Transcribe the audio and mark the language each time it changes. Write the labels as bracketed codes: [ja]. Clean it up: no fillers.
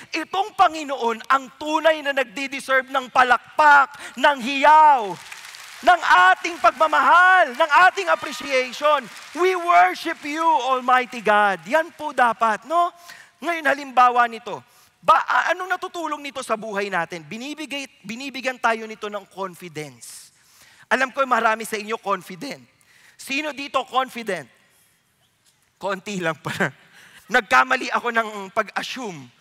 [tl] Itong Panginoon ang tunay na nagdi-deserve ng palakpak, ng hiyaw, ng ating pagmamahal, ng ating appreciation. [en] We worship you, Almighty God. [tl] Yan po dapat, no? Ngayon, halimbawa nito. Anong natutulong nito sa buhay natin? Binibigyan tayo nito ng confidence. Alam ko marami sa inyo confident. Sino dito confident? Konti lang pala. Nagkamali ako ng pag-assume.